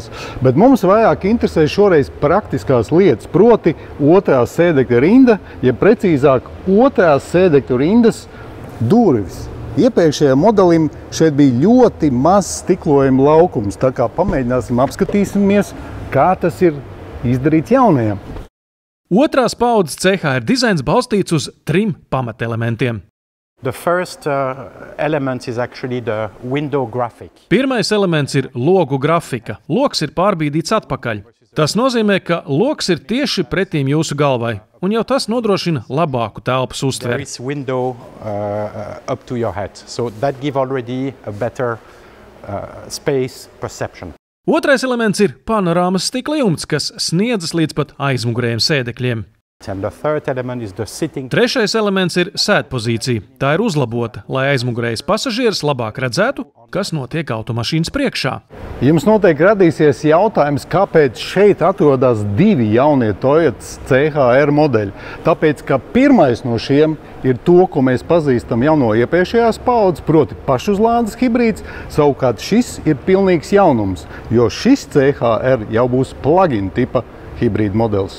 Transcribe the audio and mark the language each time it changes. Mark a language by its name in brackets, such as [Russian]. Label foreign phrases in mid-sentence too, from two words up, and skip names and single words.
[Latvian] Bet mums vairāk interesē šoreiz praktiskās lietas, proti otrā sēdekļa rinda, ja precīzāk otrās sēdekļa rindas durvis. Iepriekšējā modelim šeit bija ļoti maz stiklojuma laukums, tā kā pamēģināsim apskatīsimies, kā tas ir izdarīts jaunajam. Otrās paudzes CHR dizains balstīts uz 3 pamatelementiem. [English] The first element is actually the window graphic. [Latvian] Pirmais elements ir logu grafika. Loks ir pārbīdīts atpakaļ. Tas nozīmē, ka loks ir tieši pretīm jūsu galvai, un jau tas nodrošina labāku telpas uztveri. [English] There is window up to your head, so that give already a better space perception. [Latvian] Otrais elements ir panorāmas stikla jumts, kas sniedzas līdz pat aizmugurējiem sēdekļiem. [English] And the third element is the sitting. [Latvian] Trešais elements ir sēdpozīcija. Tā ir uzlabota, lai aizmugurējais pasažieris labāk redzētu, kas notiek automašīnas priekšā. Jums noteikti radīsies jautājums, kāpēc šeit atrodas 2 jaunie Toyota CHR modeļi. Tāpēc, ka pirmais no šiem ir to, ko mēs pazīstam jau no iepriekšējās paudzes, proti pašuzlādes hibrīds, savukārt šis ir pilnīgs jaunums, jo šis CHR jau būs plug-in tipa hibrīda modelis.